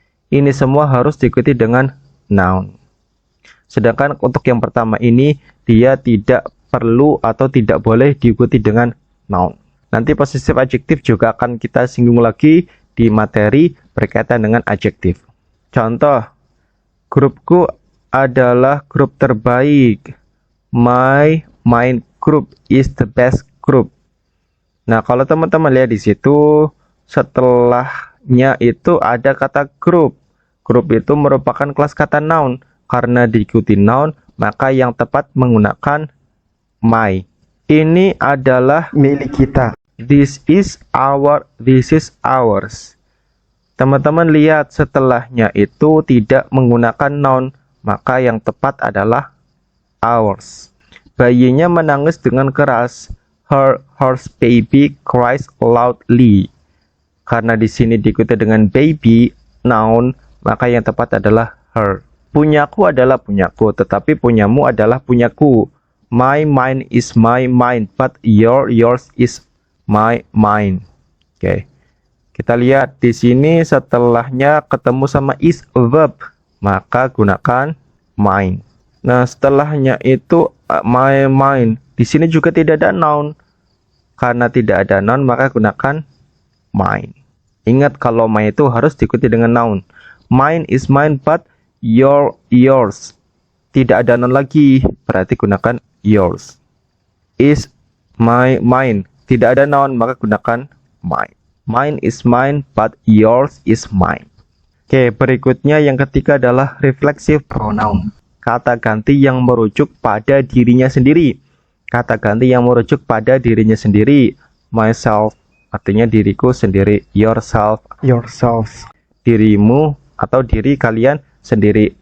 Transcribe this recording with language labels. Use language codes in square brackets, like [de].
[id] Ini semua harus diikuti dengan noun. Sedangkan untuk yang pertama ini, dia tidak perlu atau tidak boleh diikuti dengan noun. Nanti possessive adjective juga akan kita singgung lagi di materi berkaitan dengan adjektif. Contoh, grupku adalah grup terbaik. [en] My group is the best group. [id] Nah, kalau teman-teman lihat di situ, setelahnya itu ada kata grup. Grup itu merupakan kelas kata noun. Karena diikuti noun, maka yang tepat menggunakan my. Ini adalah milik kita. [en] This is ours. [id] Teman-teman lihat setelahnya itu tidak menggunakan noun, maka yang tepat adalah ours. Bayinya menangis dengan keras. [en] Her baby cries loudly. [id] Karena di sini diikuti dengan baby, noun, maka yang tepat adalah her. Punyaku adalah punyaku, tetapi punyamu adalah punyaku. [en] My mine is my mine, but yours is my mine. [id] Oke. Kita lihat di sini setelahnya ketemu sama is verb, maka gunakan mine. Nah, setelahnya itu my mine. Di sini juga tidak ada noun. Karena tidak ada noun, maka gunakan mine. Ingat kalau my itu harus diikuti dengan noun. [en] Mine is mine, but yours. [id] Tidak ada noun lagi, berarti gunakan yours. [en] Is mine. [id] Tidak ada noun, maka gunakan mine. [en] Mine is mine, but yours is mine. [id] Oke, berikutnya yang ketiga adalah reflexive pronoun. Kata ganti yang merujuk pada dirinya sendiri. Kata ganti yang merujuk pada dirinya sendiri. Myself, artinya diriku sendiri. Yourself, dirimu atau diri kalian sendiri.